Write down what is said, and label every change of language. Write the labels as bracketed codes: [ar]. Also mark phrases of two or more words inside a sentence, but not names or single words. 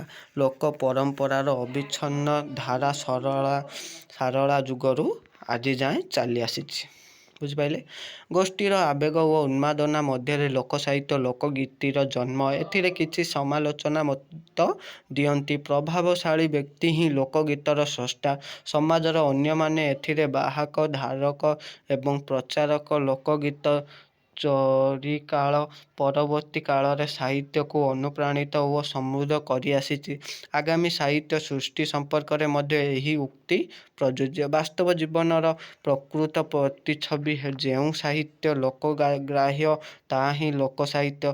[or] ଲୋକ ପରମ୍ପରାର ଅବିଚ୍ଛିନ୍ନ ଧାରା ସାରଳା ଯୁଗରୁ ଆଜି ଯାଏ ଚାଲି ଆସିଛି। ବୁଝିପାଇଲେ, ଗୋଷ୍ଠୀର ଆବେଗ ଓ ଉନ୍ମାଦନା ମଧ୍ୟ ଲୋକ ସାହିତ୍ୟ ଲୋକଗୀତିର ଜନ୍ମ। ଏଥିରେ କିଛି ସମାଲୋଚନା ମତ ଦିଅନ୍ତି ପ୍ରଭାବଶାଳୀ ବ୍ୟକ୍ତି ହିଁ ଲୋକଗୀତର ସ୍ରଷ୍ଟା। ସମାଜର ଅନ୍ୟ ମାନେ ଏଥିରେ ବାହକ ଧାରକ ଏବଂ ପ୍ରଚାରକ ଲୋକଗୀତ ଚରିକାଳ ପରବର୍ତ୍ତୀ କାଳରେ ସାହିତ୍ୟକୁ ଅନୁପ୍ରାଣିତ ଓ ସମୃଦ୍ଧ କରିଆସିଛି। ଆଗାମୀ ସାହିତ୍ୟ ସୃଷ୍ଟି ସମ୍ପର୍କରେ ମଧ୍ୟ ଏହି ଉକ୍ତି ପ୍ରଯୁଜ୍ୟ। ବାସ୍ତବ ଜୀବନର ପ୍ରକୃତ ପ୍ରତିଛବି ଯେଉଁ ସାହିତ୍ୟ ଲୋକଗ୍ରାହ୍ୟ ତାହା ହିଁ ଲୋକସାହିତ୍ୟ।